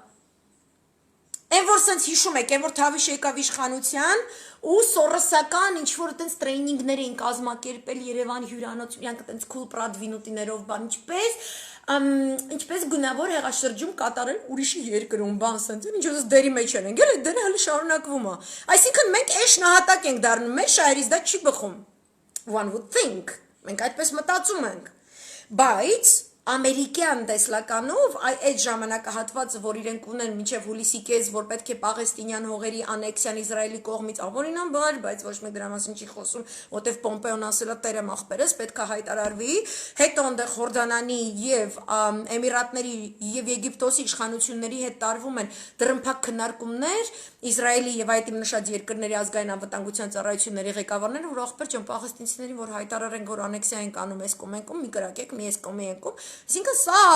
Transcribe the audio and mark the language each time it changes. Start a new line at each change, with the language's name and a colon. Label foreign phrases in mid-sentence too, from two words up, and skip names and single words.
Armenian: Այն որ sense հիշում եք, այն որ Թավիշ եկավ իշխանության ու սորոսական ինչ որ այտենց տրեյնինգներ էին կազմակերպել Երևանի հյուրանոցում, իրանք այտենց cool պրադվինուտիներով բան, ինչպես գունավոր հեղաշրջում կատարել ուրիշի երկրում, բան sense, ինչ որ դերի մեջ են, գել այդ դերը հələ շարունակվում է։ Այսինքն մենք էշ նահատակ ենք դառնում, մեր շահերից դա չի բխում։
English: One would think,
Armenian: մենք այդպես մտածում ենք։ Բայց Ամերիկյան տեսլականով այդ ժամանակահատվածը, որ իրենք ունեն մինչև հուլիսի կես, որ պետք է պաղեստինյան հողերի անեքսիան Իսրայելի կողմից ավորինաբար, բայց ոչ մեկ դրա մասին չի խոսում, որտեվ Պոմպեոն ասել է տերը աղբերս, պետք է հայտարարվի, հետո այնտեղ Հորդանանի եւ Էմիրատների եւ Եգիպտոսի իշխանությունների հետ տարվում են դրմփակ քննարկումներ, Իսրայելի եւ այդ իմ նշած երկրների ազգային անվտանգության ծառայությունների ղեկավարները, որ աղբեր ջան պաղեստինցիներին, որ հայտարարեն, որ անեքսիա են անում, այս կողմ են կողմ, մի կրակեք, մի այս կողմ են կողմ Այսինքն սա